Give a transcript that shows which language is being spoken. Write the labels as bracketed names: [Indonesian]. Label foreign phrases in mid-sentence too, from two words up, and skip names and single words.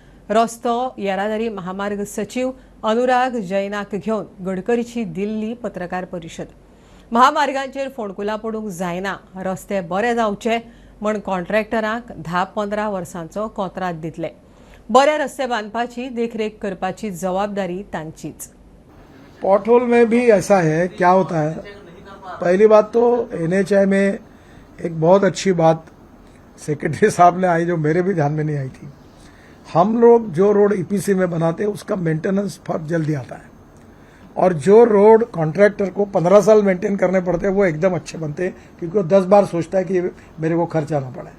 [Konkani] रस्तो येरादारी महामार्ग सचिव अनुराग जैनाक घेवन गडकरीची दिल्ली पत्रकार परिशद. महामार्गांचेर फोंडकुलां पडूंक जायना, रस्ते बरे जावचे म्हण कॉन्ट्रॅक्टरांक 10-15 वर्सांचो कोंत्रात दितले. बरे रस्ते बांदपाची देखरेख करपाची जबाबदारी तांचीच. [Hindi] पॉटहोल में भी ऐसा है, क्या होता है, पहली बात तो एनएचआई में एक बहुत अच्छी बात सेक्रेटरी साहब ने आई जो मेरे भी ध्यान में नहीं आई थी. हम लोग जो रोड ईपीसी में बनाते हैं उसका मेंटेनेंस बहुत जल्दी आता है और जो रोड कॉन्ट्रैक्टर को 15 साल मेंटेन करने पड़ते हैं वो एकदम अच्छे बनते हैं क्योंकि वो 10 बार सोचता है कि मेरे को खर्चा ना पड़े.